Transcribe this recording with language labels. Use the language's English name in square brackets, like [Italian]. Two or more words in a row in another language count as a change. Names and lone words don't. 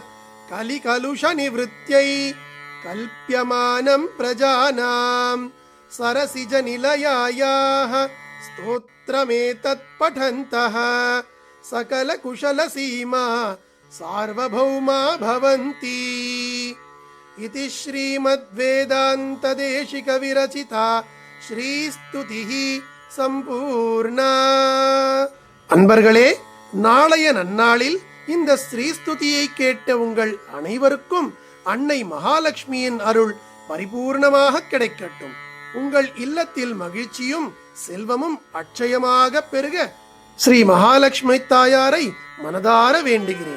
[Sanskrit] कलिकलुषनिवृत्त्यै कल्प्यमानं प्रजानां सरसिजनिलयायाः स्तोत्रमेतत् पठन्तः सकलकुशलसीमा सार्वभौमा भवन्ति इति श्रीमद्वेदान्तदेशिकविरचिता श्रीस्तुतिः சம்பூர்ணா. [Tamil] அன்பர்களே, நாளைய நன்னாளில் இந்த ஸ்ரீஸ்துதியை கேட்ட உங்கள் அனைவருக்கும் அன்னை மகாலட்சுமியின் அருள் பரிபூர்ணமாக கிடைக்கட்டும். உங்கள் இல்லத்தில் மகிழ்ச்சியும் செல்வமும் அட்சயமாக பெருக ஸ்ரீ மகாலட்சுமி தாயாரை மனதார வேண்டுகிறேன்.